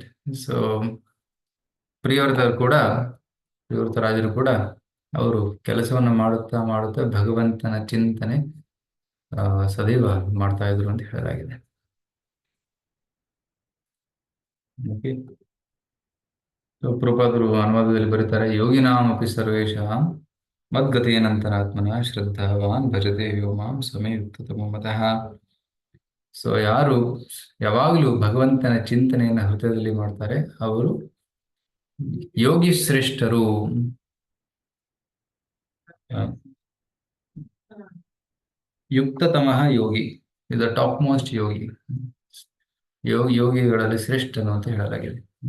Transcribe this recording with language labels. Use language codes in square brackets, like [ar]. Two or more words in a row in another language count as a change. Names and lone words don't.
[kn] ಸೊ ಪ್ರಿಯವ್ರತ ರಾಜರು ಕೂಡ ಅವರು ಕೆಲಸವನ್ನು ಮಾಡುತ್ತಾ ಮಾಡುತ್ತಾ ಭಗವಂತನ ಚಿಂತನೆ ಸದೈವ ಮಾಡ್ತಾ ಇದ್ರು ಅಂತ ಹೇಳಲಾಗಿದೆ. ಪ್ರಭುಪಾದರು ಅನುವಾದದಲ್ಲಿ ಬರೀತಾರೆ, [sa] ಯೋಗಿನಾಮಪಿ ಸರ್ವೇಷಾಂ ಮದ್ಗತೇನಂತರಾತ್ಮನ ಶ್ರದ್ಧಾವಾನ್ ಭಜತೆ ಯೋ ಮಾಂ ಸಮೇ ಯುಕ್ತತಮೋ ಮತಃ. [kn] ಸೊ ಯಾರು ಯಾವಾಗಲೂ ಭಗವಂತನ ಚಿಂತನೆಯನ್ನು ಹೃದಯದಲ್ಲಿ ಮಾಡ್ತಾರೆ ಅವರು ಯೋಗಿ ಶ್ರೇಷ್ಠರು. [sa] ಯುಕ್ತತಮಃ ಯೋಗಿ, [kn] ಇದು [en] top most [kn] ಯೋಗಿ, ಯೋಗಿಗಳಲ್ಲಿ ಶ್ರೇಷ್ಠನು ಅಂತ ಹೇಳಲಾಗಿದೆ.